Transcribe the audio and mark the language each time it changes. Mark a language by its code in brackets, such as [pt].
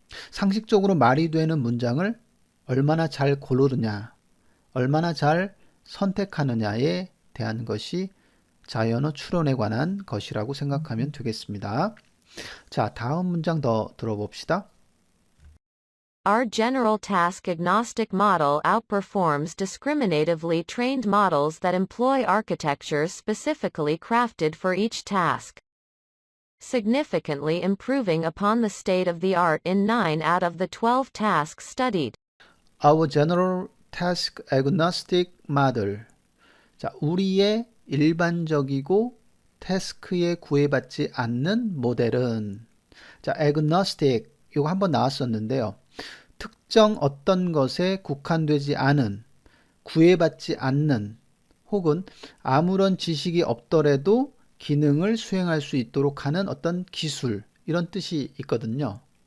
[ko] 상식적으로 말이 되는 문장을 얼마나 잘 고르느냐, 얼마나 잘 선택하느냐에 대한 것이 자연어 추론에 관한 것이라고 생각하면 되겠습니다. 자, 다음 문장 더 들어봅시다. [en] Our general task agnostic model outperforms discriminatively trained models that employ architectures specifically crafted for each task, significantly improving upon the state of the art in 9 out of the 12 tasks studied. Our general task agnostic model. [ko] 자, 우리의 일반적이고 태스크에 구애받지 않는 모델은, 자, agnostic, 이거 한번 나왔었는데요. 특정 어떤 것에 국한되지 않은, 구애받지 않는, 혹은 아무런 지식이 없더라도 기능을 수행할 수 있도록 하는 어떤 기술, 이런 뜻이 있거든요.